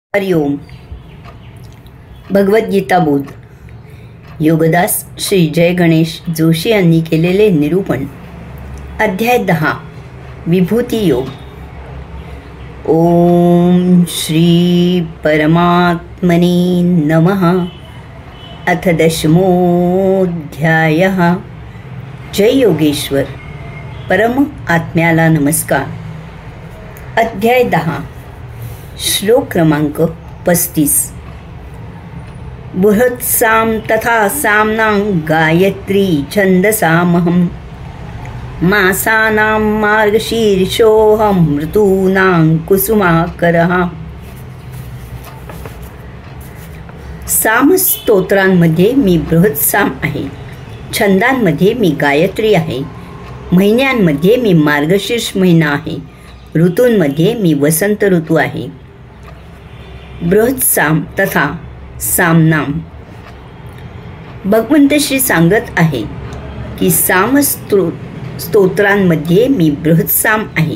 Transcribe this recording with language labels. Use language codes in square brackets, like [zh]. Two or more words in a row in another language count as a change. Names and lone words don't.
[mr] हरिओम. भगवद्गीता बोध. योगदास श्री जय गणेश जोशी यांनी केलेले निरूपण. अध्याय 10. विभूती योग. [sa] ओम श्री परमात्मने नमः. अथ 10मोऽध्यायः. [mr] जय योगेश्वर. परम आत्म्याला नमस्कार. अध्याय 10. श्लोक क्रमांक 35. [sa] बृहत्साम तथा साम्नां गायत्री छन्दसामहं मासानां मार्गशीर्षोऽहं ऋतूनां कुसुमाकरः. [mr] सामस्तोत्रांमध्ये मी बृहत्साम आहे, छंदांमध्ये मी गायत्री आहे, महिन्यांमध्ये मी मार्गशीर्ष महिना आहे, ऋतूंमध्ये मी वसंत ऋतू आहे. [sa] बृहत्साम तथा सामनाम. [mr] भगवंत श्री सांगत आहे की स्तोत्रांमध्ये मी बृहत्साम आहे.